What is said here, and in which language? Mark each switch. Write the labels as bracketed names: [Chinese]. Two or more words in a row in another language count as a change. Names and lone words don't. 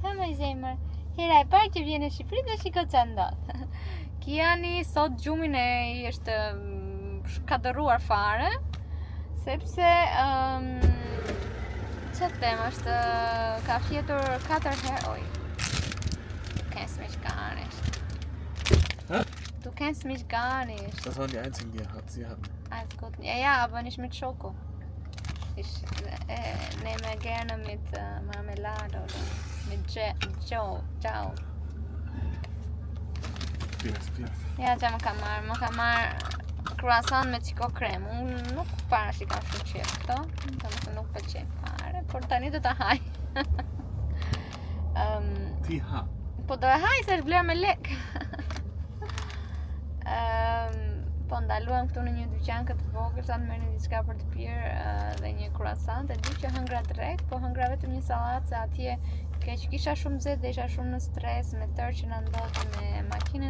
[Albanian] Ha më zemër. Hera e parë që vjen në Shqipëri dhe shiko çfarë ndodh. Kiani sot gjumin e i është shkatëruar fare, sepse që të them, është ka fjetur 4 herë, oj. [German] Kennst mich gar nicht. Du kennst mich gar nicht. Das waren die einzigen, die sie hatten. Alles gut. Ja, aber nicht mit Schoko. Ich nehme gerne mit Marmelade oder mit Joe. Ja, [Albanian] që më ka marrë croissant me qiko krem. Unë nuk para që kam shumë qef këto, të nuk pëlqej fare, por tani do ta haj. Ti ha. Po do e haj se është bler me lek. Po ndaluam këtu në një dyqan këtë vogël, sa të merrni diçka për të pirë dhe një croissant, e di që hëngra drek, po hëngra vetëm një sallatë se atje keq kisha shumë zet dhe isha shumë në stres me tërë që na ndodhi me makinën.